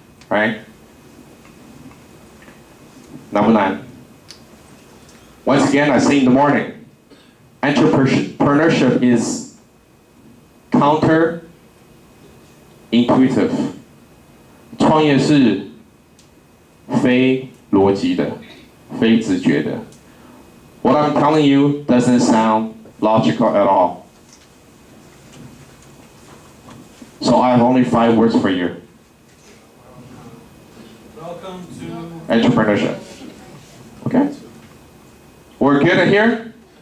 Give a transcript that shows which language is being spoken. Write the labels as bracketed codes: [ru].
[en] Right? [zh] 难不难? [en] Once again, I say in the morning, entrepreneurship is counterintuitive. [zh] 创业是非逻辑的，非直觉的。 [en] What I'm telling you doesn't sound logical at all. So I have only 5 words for you. Welcome to Entrepreneurship. Okay? We're good at here?